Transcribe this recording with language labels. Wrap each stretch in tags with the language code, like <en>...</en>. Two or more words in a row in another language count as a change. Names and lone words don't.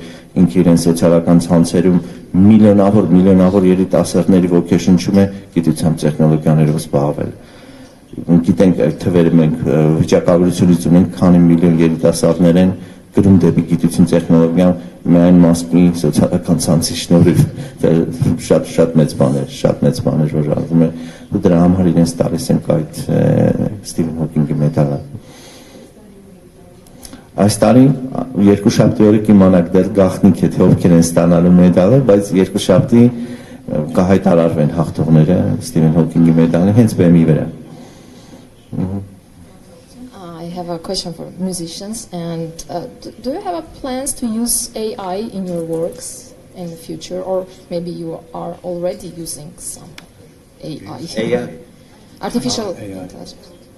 <hy>ինքը իրենց սոցիալական ցանցերում միլիոնավոր երիտասարդների ոգեշնչում է գիտությամբ տեխնոլոգիաներով զբաղվել։ Գիտենք այդ թվերը մենք վիճակագրությունից ունենք, քանի միլիոն երիտասարդներ են գրում դեպի գիտություն տեխնոլոգիա միայն Մասկի սոցիալական ցանցի շնորհիվ շատ մեծ բաներ որ արվում է ու դրա համար իրենց տալիս ենք այդ Ստիվեն Հոքինգի մեդալը։ Այս տարի երկուշաբթի օրը կիմանաք դեռ գաղտնիք է թե ովքեր են ստանալու մեդալը, բայց երկուշաբթի կհայտարարվեն հաղթողները Ստիվեն Հոքինգի մեդալը հենց բեմի վրա։</hy> <en>I have a question for musicians, and do you have plans to use AI in your works in the future, or maybe you are already using some AI? Artificial intelligence.</en>